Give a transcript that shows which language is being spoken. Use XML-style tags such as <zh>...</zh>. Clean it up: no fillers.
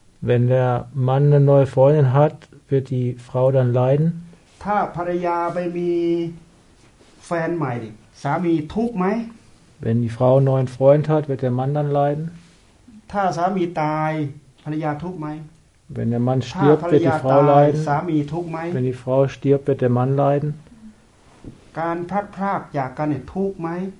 <de>Wenn der Mann eine neue Freundin hat, wird die Frau dann leiden?</de> <th>ถ้าภรรยาไปมีแฟนใหม่สามีทุกข์ไหม</th> <de>Wenn die Frau einen neuen Freund hat, wird der Mann dann leiden?</de> <th>ถ้าสามีตายภรรยาทุกข์ไหม</th> <de>Wenn der Mann stirbt, wird die Frau leiden?</de> <th>สามีทุกข์ไหม</th> <de>Wenn die Frau stirbt, wird der Mann leiden?</de> <th>การพลัดพรากจากกันเนี่ยทุกข์ไหม</th>